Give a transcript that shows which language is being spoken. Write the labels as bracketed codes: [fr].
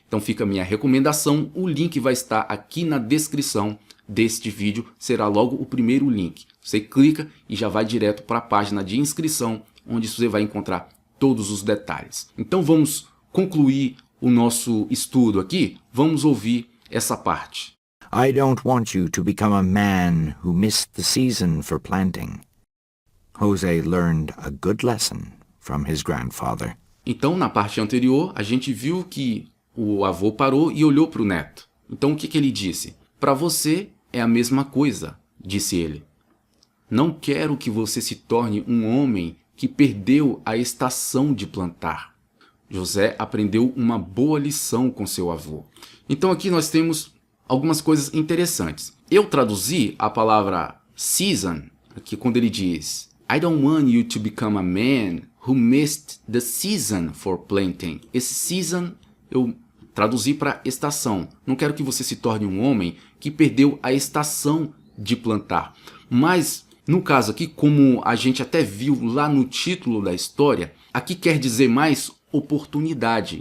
[pt] Então fica a minha recomendação, o link vai estar aqui na descrição deste vídeo, será logo o primeiro link. Você clica e já vai direto para a página de inscrição, onde você vai encontrar todos os detalhes. Então vamos concluir o nosso estudo aqui, vamos ouvir essa parte. [en] I don't want you to become a man who missed the season for planting. Jose learned a good lesson from his grandfather. [pt] Então, na parte anterior, a gente viu que o avô parou e olhou para o neto. Então, o que ele disse? Para você é a mesma coisa, disse ele. Não quero que você se torne um homem que perdeu a estação de plantar. José aprendeu uma boa lição com seu avô. Então aqui nós temos algumas coisas interessantes. Eu traduzi a palavra season, aqui quando ele diz [en] I don't want you to become a man who missed the season for planting. [pt] Esse season eu traduzi para estação. Não quero que você se torne um homem que perdeu a estação de plantar. Mas, no caso aqui, como a gente até viu lá no título da história, aqui quer dizer mais oportunidade.